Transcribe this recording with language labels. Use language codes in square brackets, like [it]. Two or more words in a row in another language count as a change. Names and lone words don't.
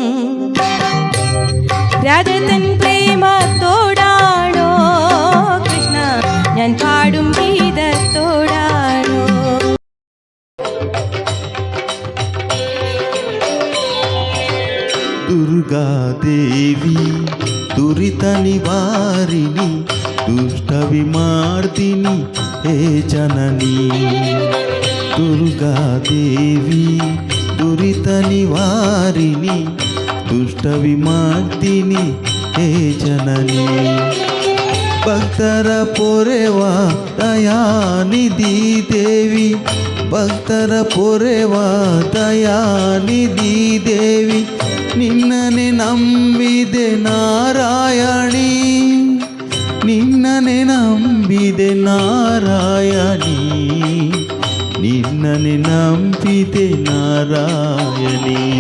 [ml] രാധതൻ പ്രേമത്തോടാണോ കൃഷ്ണ ഞാൻ പാടും ഗീതത്തോടാണോ? [te] దుర్గాదేవి దురిత నివారిణి దుష్ట విమార్దిని హే జననీ. దుర్గాదేవి దురిత నివారిణి దుష్ట విమార్దిని హే జననీ. [kn] ಭಕ್ತರ ಪೊರೆವಾ ದಯಾನಿಧಿ ದೇವಿ, ಭಕ್ತರ ಪೊರೆವಾ ದಯಾನಿಧಿ ದೇವಿ, ನಿನ್ನನೆ ನಂಬಿದೆ ನಾರಾಯಣಿ, ನಿನ್ನನೆ ನಂಬಿದೆ ನಾರಾಯಣಿ, ನಿನ್ನನೆ ನಂಬಿದೆ ನಾರಾಯಣಿ.